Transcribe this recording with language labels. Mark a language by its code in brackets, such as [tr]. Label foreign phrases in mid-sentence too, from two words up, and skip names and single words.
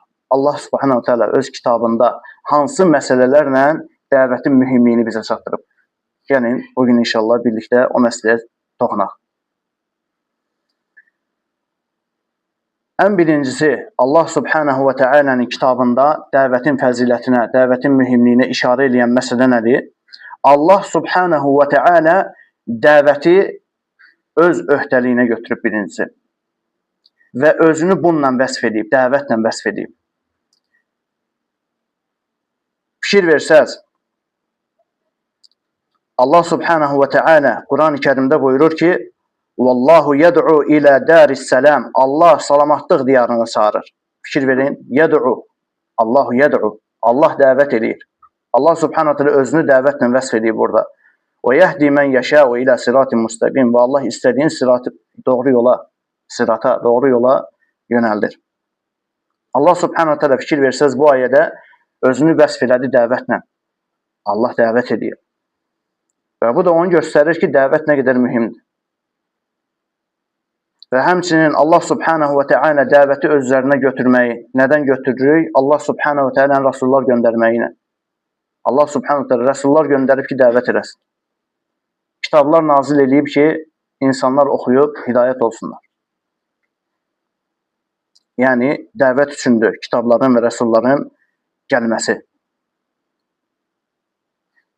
[ar] الله سبحانه وتعالى [az] öz kitabında hansı məsələlərlə dəvətin mühümliyini bizə çatdırıb. Gəlin, bugün inşallah birlikdə o məsələyə toxunaq. En birincisi, [ar] الله سبحانه وتعالى'nın [az] kitabında dəvətin fəzilətinə, dəvətin mühümliyinə işarə edən məsələ nədir? [ar] الله سبحانه وتعالى [az] dəvəti öz öhdəliyinə götürüb birincisi. Və özünü bununla vəsf edib, dəvətlə vəsf edib. Fikir versəz, [ar] الله سبحانه وتعالى [az] Quran-ı Kerimdə buyurur ki, [ar] والله يدعو إلى دار السلام. [az] Allah salamatlıq diyarına çağırır. Fikir verin, yed'u. [ar] الله يدعو. [az] Allah dəvət edir. [ar] الله سبحانه وتعالى [az] özünü dəvətlə vəsf edib burada. [ar] ويهدي من يشاء إلى صراط مستقيم. [az] Və Allah istədiyin sirata, doğru yola yönəldir. [ar] الله سبحانه وتعالى [az] fikir versəz bu ayədə özünü vəsf elədi dəvətlə. Allah dəvət edir. Və bu da onu göstərir ki, dəvət nə qədər mühümdür. Və həmçinin [ar] الله سبحانه وتعالى [az] dəvəti özlərinə götürməyi nədən götürürük? [ar] الله سبحانه وتعالى [az] rəsullar göndərməyinə. [ar] الله سبحانه وتعالى [az] rəsullar göndərib ki, dəvət eləsin. Kitablar nazil edib ki, insanlar oxuyub hidayət olsunlar. Yəni, dəvət üçündür kitabların və rəsulların gəlməsi.